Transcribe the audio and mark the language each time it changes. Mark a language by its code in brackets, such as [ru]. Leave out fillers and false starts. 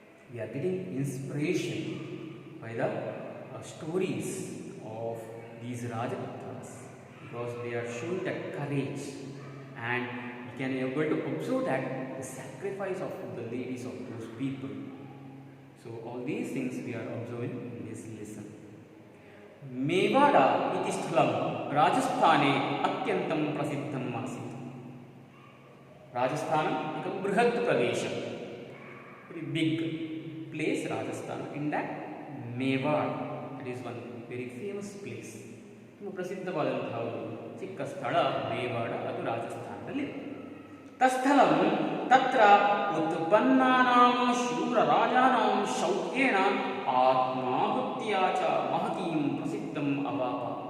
[en] We are getting inspiration by the stories of these Rajputras, because they are showing that courage and we can able to observe that the sacrifice of the ladies of those people. So all these things we are observing in this lesson. [sa] Mewada iti sthalam Rajasthane atyantam prasiddham asit. [en] Rajasthan is a brihat pradesha, very big place, Rajasthan. In that Mewad, that is one very famous place. [kn] ತುಂಬ ಪ್ರಸಿದ್ಧವಾದಂತಹ ಒಂದು ಚಿಕ್ಕ ಸ್ಥಳ ಮೇವಾಡ, ಅದು ರಾಜಸ್ಥಾನದಲ್ಲಿ. [sa] ತಸ್ಥಳಂ ತತ್ರ ಉತ್ಪನ್ನಾನಾಂ ಶೂರರಾಜಾನಾಂ ಶೌರ್ಯೇಣ ಆತ್ಮಾಹುತ್ಯಾ ಚ ಮಹತೀಂ ಪ್ರಸಿದ್ಧಂ ಅವಾಪ.